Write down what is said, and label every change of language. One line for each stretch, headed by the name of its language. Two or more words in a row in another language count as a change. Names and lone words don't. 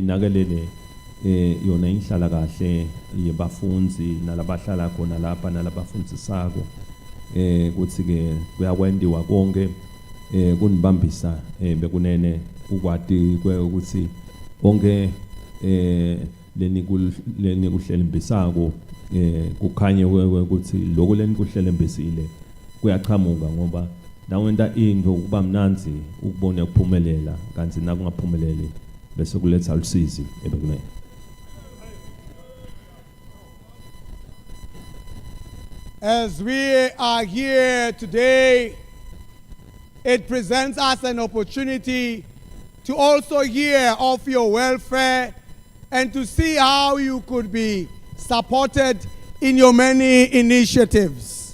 Swati: inakelele yona inhlala kahle yebafundzi nalabahlala khona lapha nalabafundisako ukuthi ke kuyakwendiwa konke kunibambisa bekunene ukwati ukuthi konke leni kuhlelembisako kukhanye ukuthi lokho leni kuhlelembisile kuyaqhamuka ngoba nawenta into kuba mnanzi ukubona ukuphumelela kanti nakungaphumeleli bese kuletha usizi ebekunene.
English: As we are here today, it presents us an opportunity to also hear of your welfare and to see how you could be supported in your many initiatives.